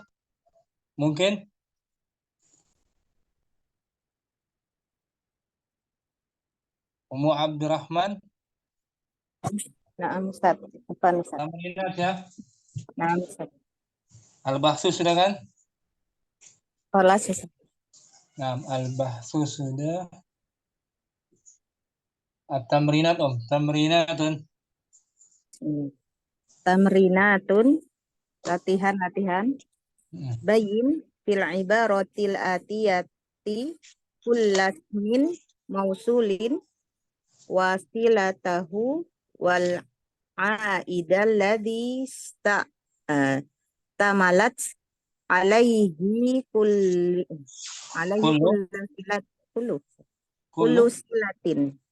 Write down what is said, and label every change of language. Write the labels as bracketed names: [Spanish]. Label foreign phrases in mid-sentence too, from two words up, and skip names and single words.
[Indonesian] Mungkin? Ummu Abdurrahman? Nah, Ustaz. Apa Ustaz? Tamrinat ya? Nah, Ustaz. Al-Bahsu sudah kan? Kelas Ustaz. Nah, Al-Bahsu sudah. At-Tamrinat Om. Tamrinatun. Tamrinatun. Latihan. [Arabic] بيّن في العبارات الآتية كل اسم موصول وصلته والعائد الذي اشتملت عليه كل صلة.